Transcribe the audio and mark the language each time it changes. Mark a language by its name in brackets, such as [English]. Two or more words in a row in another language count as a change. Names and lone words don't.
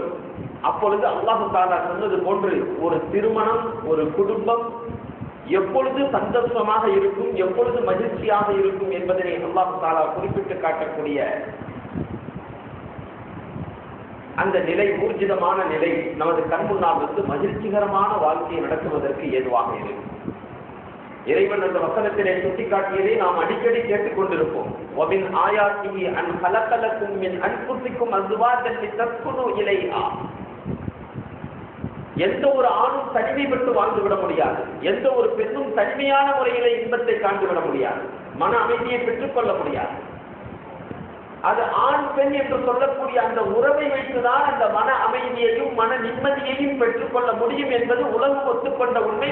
[Tamil] அப்பொழுது [Arabic] الله تعالى [Tamil] சொன்னது போன்று ஒரு திருமணம், ஒரு குடும்பம் எப்பொழுது சந்தோஷமாக இருக்கும், எப்பொழுது மகிழ்ச்சியாக இருக்கும் என்பதனை [Arabic] الله تعالى [Tamil] குறிப்பிட்டு காட்டக்கூடிய அந்த நிலை, ஊர்ஜிதமான நிலை நமது கண் முன்னால் வந்து மகிழ்ச்சிகரமான வாழ்க்கையை நடத்துவதற்கு ஏதுவாக இருக்கும். இறைவன் அந்த வசனத்திலே சுட்டிக்காட்டியதை நாம் அடிக்கடி கேட்டுக் கொண்டிருப்போம். [Arabic] وَمِنْ آيَاتِهِ أَنْ خَلَقَ لَكُم مِّنْ أَنفُسِكُمْ أَزْوَاجًا لِتَسْكُنُوا إِلَيْهَا. [Tamil] எந்த ஒரு ஆணும் தனிமைப்பட்டு வாழ்ந்துவிட முடியாது, எந்த ஒரு பெண்ணும் தனிமையான முறையிலே இன்பத்தை காண்டுவிட முடியாது, மன அமைதியை பெற்றுக்கொள்ள முடியாது. அது ஆண் பெண் என்று சொல்லக்கூடிய அந்த உறவை வைத்துதான் அந்த மன அமைதியையும் மன நிம்மதியையும் பெற்றுக்கொள்ள முடியும் என்பது உலகம் ஒத்துக்கொண்ட உண்மை.